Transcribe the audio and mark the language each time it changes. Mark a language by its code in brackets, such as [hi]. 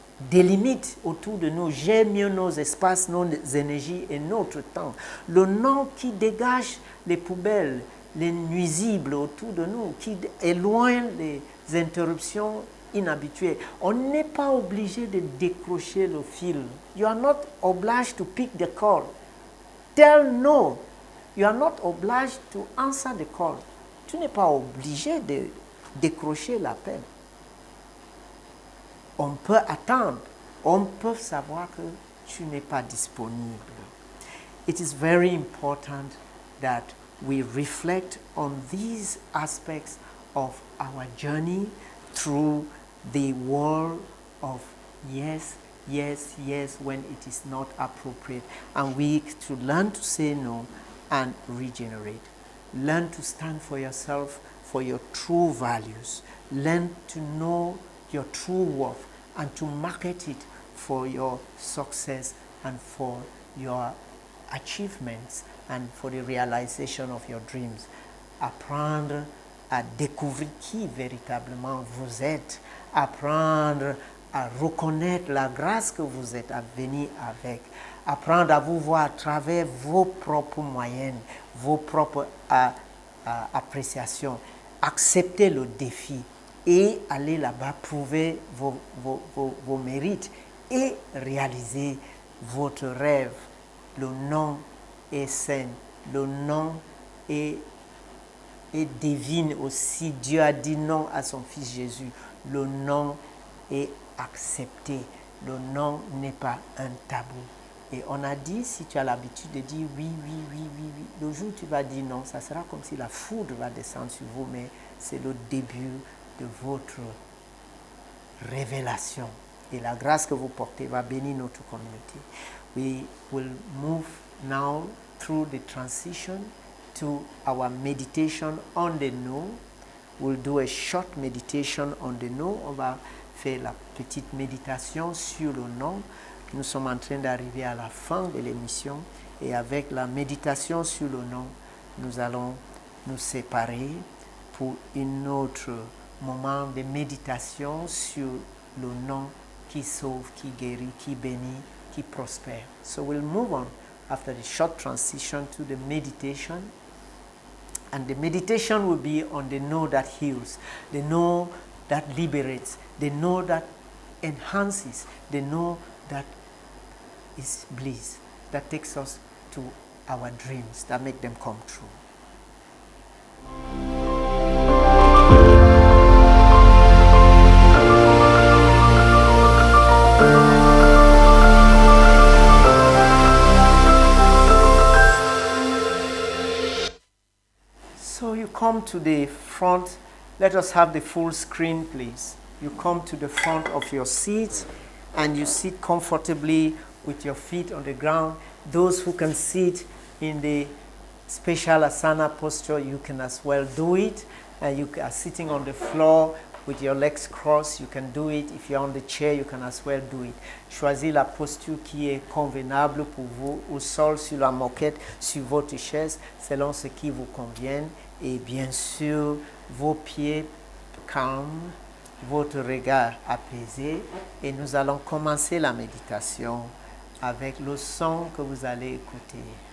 [fr] des limites autour de nous, gère mieux nos espaces, nos énergies et notre temps. Le nom qui dégage les poubelles, les nuisibles autour de nous, qui éloigne les interruptions inhabituées. On n'est pas obligé de décrocher le fil. [en] You are not obliged to pick the call. Tell no. You are not obliged to answer the call. [fr] Tu n'es pas obligé de décrocher l'appel. On peut attendre. On peut savoir que tu n'es pas disponible. [en] It is very important that we reflect on these aspects of our journey through the world of yes, yes, yes when it is not appropriate. And we to learn to say no and regenerate. Learn to stand for yourself, for your true values. Learn to know your true worth and to market it for your success and for your achievements and for the realization of your dreams. [fr] Apprendre à découvrir qui véritablement vous êtes. Apprendre à reconnaître la grâce que vous êtes venus avec. Apprendre à vous voir à travers vos propres moyennes, vos propres appréciations. Accepter le défi et aller là-bas prouver vos mérites et réaliser votre rêve. Le nom est saint, le nom est divin aussi. Dieu a dit non à son Fils Jésus. Le nom est accepté. Le non n'est pas un tabou. Et on a dit, si tu as l'habitude de dire oui, oui, oui, oui, oui, le jour où tu vas dire non, ça sera comme si la foudre va descendre sur vous, mais c'est le début de votre révélation. Et la grâce que vous portez va bénir notre communauté. [en] We will move now through the transition to our meditation on the no. We'll do a short meditation on the no. [fr] On va faire la petite méditation sur le non. Nous sommes en train d'arriver à la fin de l'émission et avec la méditation sur le non, nous allons nous séparer pour un autre moment de méditation sur le non qui sauve, qui guérit, qui bénit, qui prospère. [en] So we'll move on after the short transition to the meditation. And the meditation will be on the no that heals, the no that liberates, the no that enhances, the no that is bliss, that takes us to our dreams, that make them come true. So you come to the front. Let us have the full screen, please. You come to the front of your seat and you sit comfortably with your feet on the ground. Those who can sit in the special asana posture, you can as well do it. And you are sitting on the floor with your legs crossed, you can do it. If you're on the chair, you can as well do it. [fr] Choisissez la posture qui est convenable pour vous, au sol, sur la moquette, sur votre chaise, selon ce qui vous convient. Et bien sûr, vos pieds calmes, votre regard apaisé. Et nous allons commencer la méditation avec le son que vous allez écouter.